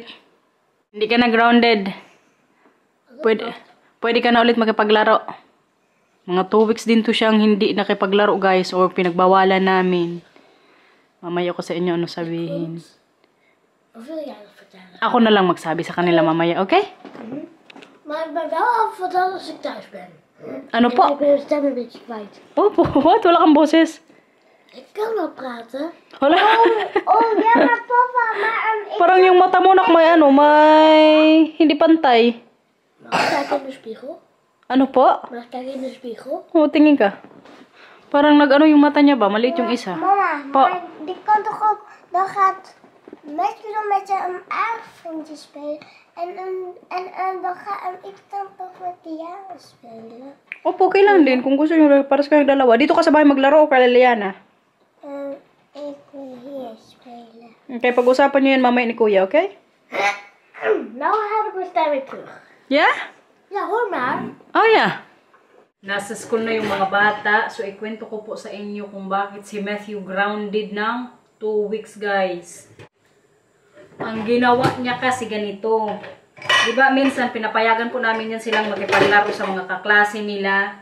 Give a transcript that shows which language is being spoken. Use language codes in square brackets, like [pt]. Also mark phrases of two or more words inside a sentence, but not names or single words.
[tl] Hindi ka na grounded. Pwede ka na ulit makipaglaro. Mga [en] 2 weeks [tl] din to siyang hindi nakipaglaro guys, or pinagbawalan namin. Mamaya ko sa inyo ano sabihin. Ako na lang magsabi sa kanila mamaya, okay? [nl] Maar wel afvertellen als ik thuis ben. [tl] Ano po? [nl] Ik ben mijn stem een beetje kwijt. [tl] Opo, what? Wala kang boses. [nl] Ik kan wel praten. [tl] Wala. [nl] Ja, maar papa, maar [tl] Parang yung mata mo nak may hindi pantay. [nl] Mag ik kijken in de spiegel? [tl] Ano po? [nl] Mag ik kijken in de spiegel? [tl] Tingin ka. Parang yung mata niya ba? Maliit yung isa. Mama, Po. [nl] maar die kan toch ook... Dan gaat Matthew dan met zijn eigen vriendje spelen. En dan ga ik dan toch met Diana spelen. [tl] Opo, okay lang din. Kung gusto nyo, para sa kayong dalawa. Dito ka sa bahay maglaro o kay Liliana? [nl] Ik wil hier spelen. [tl] Okay, pag-usapan nyo yan mamaya ni Kuya, okay? [nl] Nou heb ik mijn stem weer terug. [en] Yeah? [nl] Ja, hoor maar. [en] Oh, yeah. [tl] Nasa school na yung mga bata. So, ikwento ko po sa inyo kung bakit si Matthew grounded ng [en] 2 weeks, [tl] guys. Ang ginawa niya kasi ganito. Diba, minsan pinapayagan po namin yan silang makipaglaro sa mga kaklase nila.